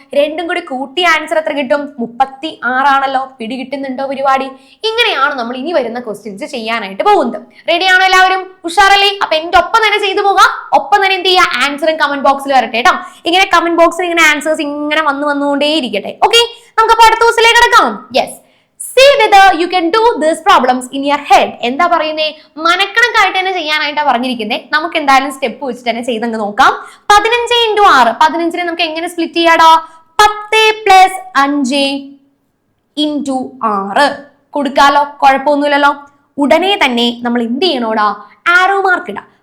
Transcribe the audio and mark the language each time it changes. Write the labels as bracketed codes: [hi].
[ml] രണ്ടും കൂടി കൂട്ടി ആൻസർ എത്ര കിട്ടും? 36 ആണല്ലോ. പിടി കിട്ടുന്നുണ്ടോ പരിപാടി? ഇങ്ങനെയാണ് നമ്മൾ ഇനി വരുന്ന ക്വസ്റ്റ്യൻസ് ചെയ്യാനായിട്ട് പോകുന്നത്. റെഡി ആണോ എല്ലാവരും? ഉഷാറല്ലേ? അപ്പൊ എന്റെ ഒപ്പം തന്നെ ചെയ്തു പോകാം. ഒപ്പം തന്നെ എന്ത് ചെയ്യുക? ആൻസറും കമന്റ് ബോക്സിൽ വരട്ടെ കേട്ടോ. ഇങ്ങനെ കമന്റ് ബോക്സിൽ ഇങ്ങനെ ആൻസേഴ്സ് ഇങ്ങനെ വന്നുകൊണ്ടേ ഇരിക്കട്ടെ. ഓക്കെ, നമുക്ക് അടുത്ത ദിവസത്തിലേക്ക് കിടക്കാം. [en] Yes, see whether you can do these problems in your head. [ml] എന്താ പറയുന്നേ? മനക്കണക്കായിട്ട് തന്നെ ചെയ്യാനായിട്ടാ പറഞ്ഞിരിക്കുന്നത്. നമുക്ക് എന്തായാലും സ്റ്റെപ്പ് വെച്ചിട്ട് തന്നെ ചെയ്തങ്ങ് നോക്കാം. 15 × 6, 15നെ നമുക്ക് എങ്ങനെ സ്പ്ലിറ്റ് ചെയ്യാടാ? 10+5 × 6 കൊടുക്കാലോ, കുഴപ്പമൊന്നുമില്ലല്ലോ. ഉടനെ തന്നെ നമ്മൾ എന്ത് ചെയ്യണോടാ? ആരോ മാർക്ക് ഇടാം.